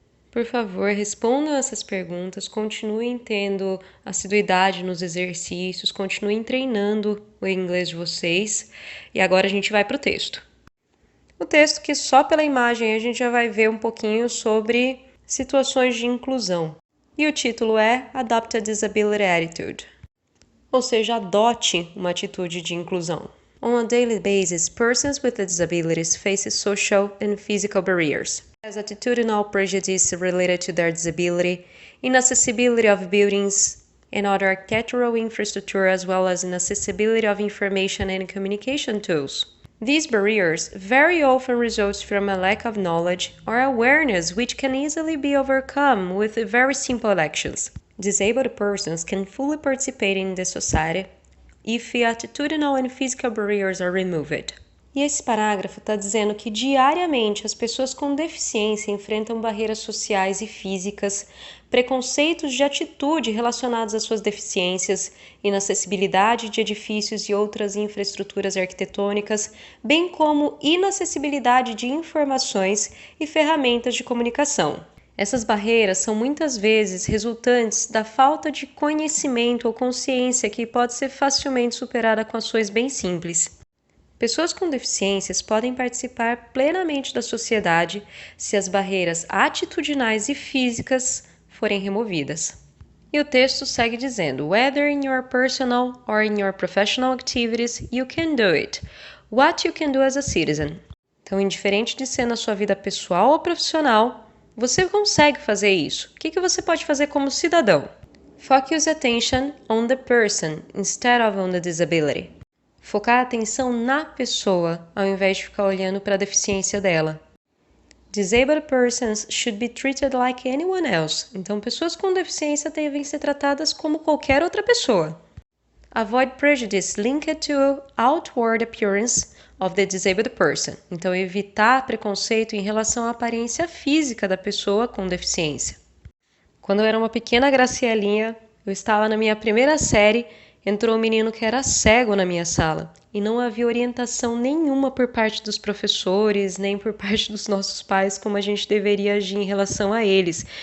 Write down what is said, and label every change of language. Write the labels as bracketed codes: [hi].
[pt] Por favor, respondam essas perguntas, continuem tendo assiduidade nos exercícios, continuem treinando o inglês de vocês. E agora a gente vai para o texto. O texto que só pela imagem a gente já vai ver um pouquinho sobre situações de inclusão. E o título é [en] Adopt a Disability Attitude. [pt] Ou seja, adote uma atitude de inclusão. [en] On a daily basis, persons with disabilities face social and physical barriers, as attitudinal prejudice related to their disability, inaccessibility of buildings and other architectural infrastructure, as well as inaccessibility of information and communication tools. These barriers very often result from a lack of knowledge or awareness which can easily be overcome with very simple actions. Disabled persons can fully participate in the society if attitudinal and physical barriers are removed. [pt] E esse parágrafo está dizendo que diariamente as pessoas com deficiência enfrentam barreiras sociais e físicas, preconceitos de atitude relacionados às suas deficiências, inacessibilidade de edifícios e outras infraestruturas arquitetônicas, bem como inacessibilidade de informações e ferramentas de comunicação. Essas barreiras são muitas vezes resultantes da falta de conhecimento ou consciência que pode ser facilmente superada com ações bem simples. Pessoas com deficiências podem participar plenamente da sociedade se as barreiras atitudinais e físicas forem removidas. E o texto segue dizendo: [en] Whether in your personal or in your professional activities, you can do it. What you can do as a citizen. [pt] Então, indiferente de ser na sua vida pessoal ou profissional, você consegue fazer isso. O que você pode fazer como cidadão? [en] Focus attention on the person instead of on the disability. [pt] Focar a atenção na pessoa, ao invés de ficar olhando para a deficiência dela. [en] Disabled persons should be treated like anyone else. [pt] Então, pessoas com deficiência devem ser tratadas como qualquer outra pessoa. [en] Avoid prejudice linked to outward appearance of the disabled person. [pt] Então, evitar preconceito em relação à aparência física da pessoa com deficiência. Quando eu era uma pequena Gracielinha, eu estava na minha primeira série. Entrou um menino que era cego na minha sala e não havia orientação nenhuma por parte dos professores, nem por parte dos nossos pais como a gente deveria agir em relação a eles.